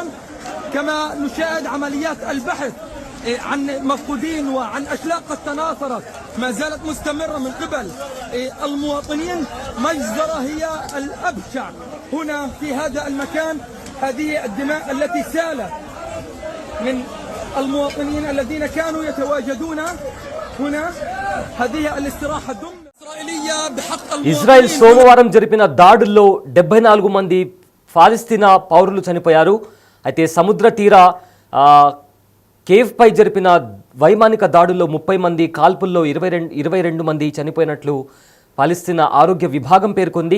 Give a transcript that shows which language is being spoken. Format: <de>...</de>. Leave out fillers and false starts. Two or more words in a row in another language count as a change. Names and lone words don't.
<ar>كما نشاهد عمليات البحث عن مفقودين وعن أشلاء قد تناثرت ما زالت مستمرة من قبل المواطنين. مجزرة هي الأبشع هنا في هذا المكان. هذه الدماء التي سالت من المواطنين الذين كانوا يتواجدون هنا. هذه الاستراحة ضمن إسرائيلية بحق المواطنين.</ar> <te>ఇజ్రాయెల్ సోమవారం జరిపిన దాడుల్లో 74 మంది పాలస్తీనా పౌరులు చనిపోయారు. అయితే సముద్ర తీర కేవ్ పై జరిపిన వైమానిక దాడుల్లో 30 మంది, కాల్పుల్లో 22 మంది చనిపోయినట్లు పాలస్తీనా ఆరోగ్య విభాగం పేర్కొంది.</te>